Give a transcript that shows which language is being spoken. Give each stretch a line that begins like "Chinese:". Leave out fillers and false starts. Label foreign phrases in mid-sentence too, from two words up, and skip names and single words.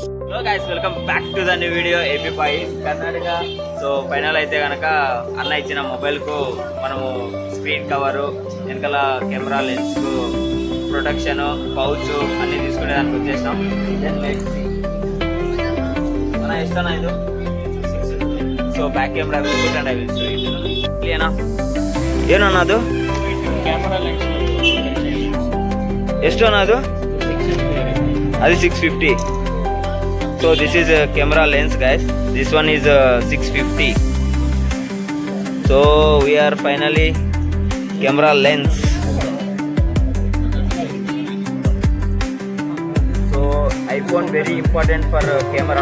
English: Hello guys, welcome back to the new video
Telugu: AP5 కర్ణాటక.
English: so final
Telugu: అయితే కనుక అన్న ఇచ్చిన మొబైల్కు మనము
English: screen cover,
Telugu: వెనకాల
English: camera lens
Telugu: ప్రొటెక్షన్, పౌచ్ అన్నీ తీసుకునేదానికి వచ్చేసినాం. అన్న ఇష్టనా ఇది?
English: So back camera good and I will show you. క్లియర్నా?
Kannada: ಏನನ್ನದು
English: camera lens
Kannada: ಎಷ್ಟು ಅನ್ನೋದು?
Telugu: అది 650.
English: So this is a camera lens, guys. This one is 650. So we are finally camera lens. So iPhone very important for camera.